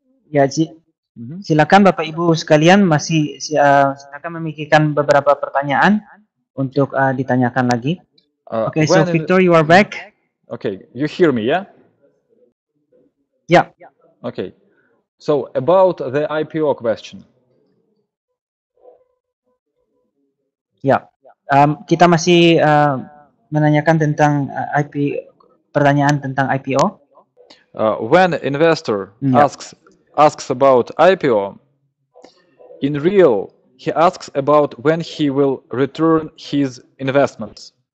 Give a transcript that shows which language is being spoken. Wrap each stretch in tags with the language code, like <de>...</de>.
<id>Ya, silakan Bapak Ibu sekalian silakan memikirkan beberapa pertanyaan untuk ditanyakan lagi.</id> <en>Okay, so Victor, you are back. Okay, you hear me, yeah? Yeah. Okay. So about the IPO question.</en> <id>Ya, kita masih menanyakan tentang pertanyaan tentang IPO.</id> <en>When investor asks about IPO, in real he asks about when he will return his investments.</en>